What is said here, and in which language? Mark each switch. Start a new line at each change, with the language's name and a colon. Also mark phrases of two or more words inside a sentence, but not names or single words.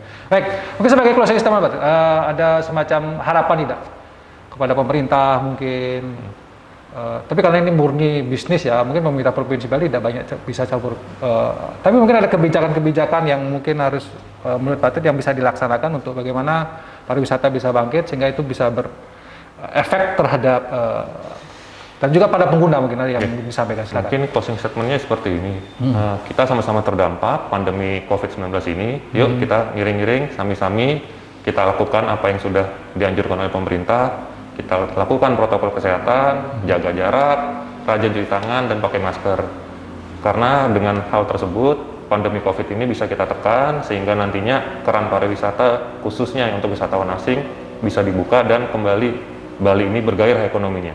Indonesian: Baik, mungkin sebagai
English: closing statement
Indonesian: ada semacam harapan tidak kepada pemerintah mungkin, tapi karena ini murni bisnis ya, mungkin pemerintah Provinsi Bali tidak banyak bisa campur, tapi mungkin ada kebijakan-kebijakan yang mungkin harus menurut Pak Tut yang bisa dilaksanakan untuk bagaimana pariwisata bisa bangkit sehingga itu bisa berefek terhadap dan juga pada pengguna mungkin ada yang disampaikan. Silakan. Mungkin
English: closing statementnya
Indonesian: seperti ini, kita sama-sama terdampak pandemi COVID-19 ini, yuk kita
Balinese: ngiring-ngiring sami-sami
Indonesian: kita lakukan apa yang sudah dianjurkan oleh pemerintah. Kita lakukan protokol kesehatan, jaga jarak, rajin cuci tangan, dan pakai masker. Karena dengan hal tersebut, pandemi COVID ini bisa kita tekan, sehingga nantinya keran pariwisata, khususnya untuk wisatawan asing, bisa dibuka dan kembali Bali ini bergairah ekonominya.